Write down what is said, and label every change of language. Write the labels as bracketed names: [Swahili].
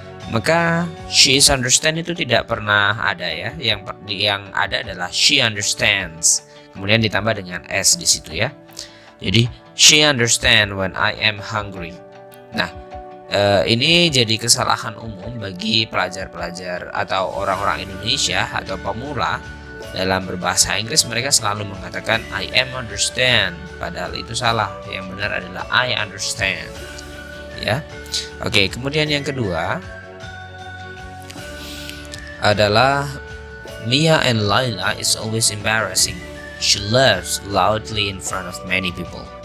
[Indonesian] Maka [English] she is understand [Indonesian] itu tidak pernah ada ya. Yang ada adalah [English] she understands. [Indonesian] Kemudian ditambah dengan s di situ ya. [English] Jadi she understand when I am hungry. [Indonesian] Nah, ini jadi kesalahan umum bagi pelajar-pelajar atau orang-orang Indonesia atau pemula dalam berbahasa Inggris. Mereka selalu mengatakan [English] I am understand, [Indonesian] padahal itu salah. Yang benar adalah [English] I understand. [Indonesian] Ya. Oke, kemudian yang kedua adalah [English] Mia and Laila is always embarrassing. She laughs loudly in front of many people.